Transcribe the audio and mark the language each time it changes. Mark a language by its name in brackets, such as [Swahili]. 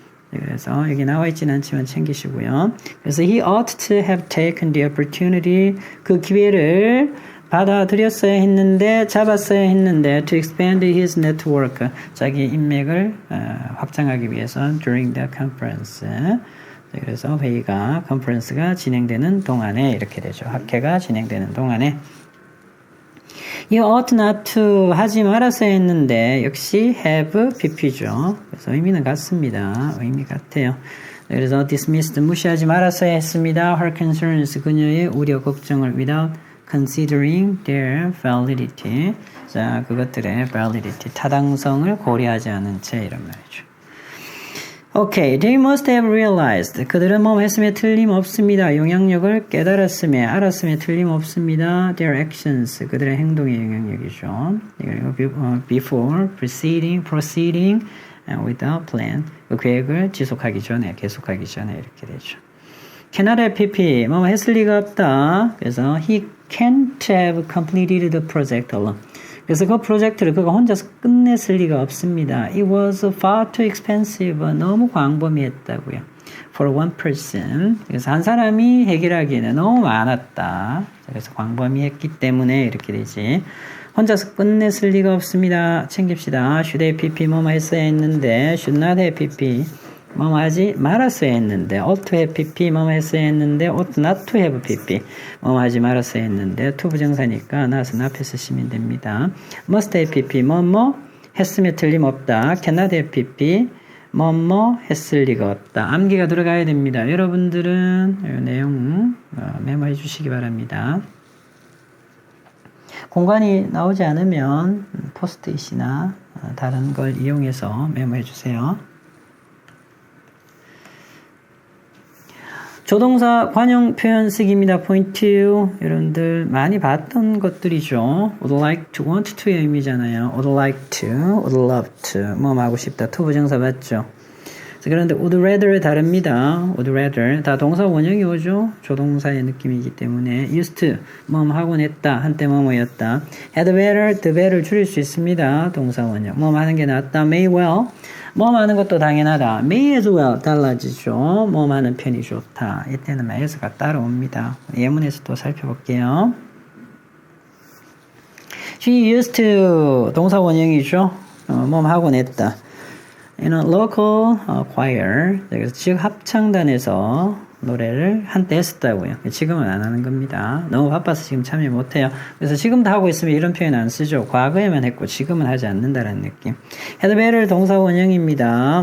[Korean] 그래서 여기 나와 있지는 않지만 챙기시고요. 그래서 [English] he ought to have taken the opportunity [Korean] 그 기회를 받아들였어야 했는데 잡았어야 했는데 [English] to expand his network [Korean] 자기 인맥을 확장하기 위해서 [English] during the conference [Korean] 그래서 회의가 컨퍼런스가 진행되는 동안에 이렇게 되죠. 학회가 진행되는 동안에 [English] You ought not to [Korean] 하지 말았어야 했는데 역시 have PP죠. 그래서 의미는 같습니다. 의미 같아요. 그래서 dismissed 무시하지 말았어야 했습니다. [English] Her concerns [Korean] 그녀의 우려 걱정을 [English] without considering their validity. [Korean] 자, 그것들의 validity 타당성을 고려하지 않은 채 이런 말이죠. [English] Okay, they must have realized. [Korean] 그들은 뭐 했음에 틀림없습니다. 영향력을 깨달았음에, 알았음에 틀림없습니다. [English] Their actions, [Korean] 그들의 행동의 영향력이죠. 그리고 [English] before, proceeding with a plan. [Korean] 그 계획을 지속하기 전에, 계속하기 전에 이렇게 되죠. [English] Cannot have PP, [Korean] 뭐 했을 리가 없다. 그래서 [English] he can't have completed the project alone. [Korean] 그래서 그 프로젝트를 그가 혼자서 끝냈을 리가 없습니다. [English] It was far too expensive. [Korean] 너무 광범위했다고요. [English] For one person. [Korean] 그래서 한 사람이 해결하기에는 너무 많았다. 그래서 광범위했기 때문에 이렇게 되지. 혼자서 끝냈을 리가 없습니다. 챙깁시다. should have PP 뭐뭐 했어야 했는데 should not have PP 뭐뭐 하지 말았어야 했는데 ought to have pp 뭐뭐 했어야 했는데 ought not to have pp 뭐뭐 하지 말았어야 했는데 to 부정사니까 not은 앞에 쓰시면 됩니다. must have pp 뭐뭐 했으면 틀림없다. cannot have pp 뭐뭐 했을 리가 없다. 암기가 들어가야 됩니다. 여러분들은 이 내용 메모해 주시기 바랍니다. 공간이 나오지 않으면 포스트잇이나 다른 걸 이용해서 메모해 주세요. 조동사 관용 표현 쓰기입니다. 포인트 2. 여러분들 많이 봤던 것들이죠. would like to, want to의 의미잖아요. would like to, would love to. 뭐 하고 싶다. to 부정사 봤죠. 그런데 would rather 다릅니다. would rather 다 동사 원형이 오죠. 조동사의 느낌이기 때문에 used to 뭐 하곤 했다. 한때 뭐뭐였다. had better, the better 줄일 수 있습니다. 동사 원형. 뭐 하는 게 낫다. may well 뭐 하는 것도 당연하다. may as well 달라지죠. 뭐 하는 편이 좋다. 이때는 as가 따라옵니다. 예문에서 또 살펴볼게요. She used to 동사 원형이죠. 뭐 하곤 했다. [English] In a local choir, [Korean] 그래서 지역 합창단에서 노래를 한때 했었다고요. 지금은 안 하는 겁니다. 너무 바빠서 지금 참여 못해요. 그래서 지금도 하고 있으면 이런 표현 안 쓰죠. 과거에만 했고 지금은 하지 않는다라는 느낌. had better 동사 원형입니다.